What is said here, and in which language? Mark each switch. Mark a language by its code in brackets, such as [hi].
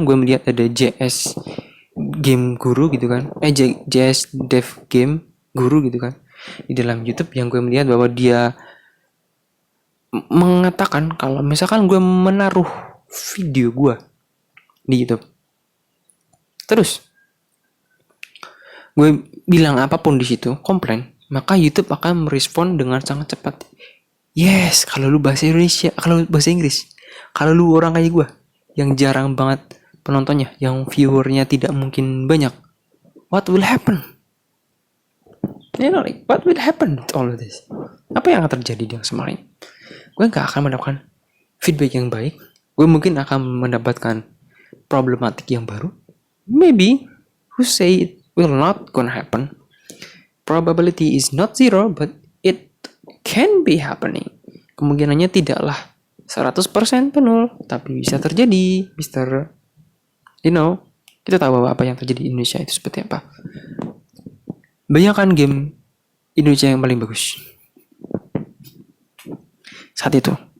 [id] Gue melihat ada JS Game Guru gitu kan, JS Dev Game Guru gitu kan di dalam YouTube, yang gue melihat bahwa dia mengatakan kalau misalkan gue menaruh video gue di YouTube, terus gue bilang apapun di situ, komplain, maka YouTube akan merespon dengan sangat cepat. Yes, kalau lu bahasa Indonesia, kalau lu bahasa Inggris, kalau lu orang kayak gue yang jarang banget penontonnya, yang viewernya tidak mungkin banyak, [en] what will happen? Like, what will happen with all of this? [id] Apa yang akan terjadi dengan semua ini? Gue gak akan mendapatkan feedback yang baik. Gue mungkin akan mendapatkan problematik yang baru. [en] Maybe, who say it will not gonna happen? Probability is not zero, but it can be happening. [id] Kemungkinannya tidaklah 100% penuh, tapi bisa terjadi, Mister. Kita tahu bahwa apa yang terjadi di Indonesia itu seperti apa. Bayangkan game Indonesia yang paling bagus saat itu.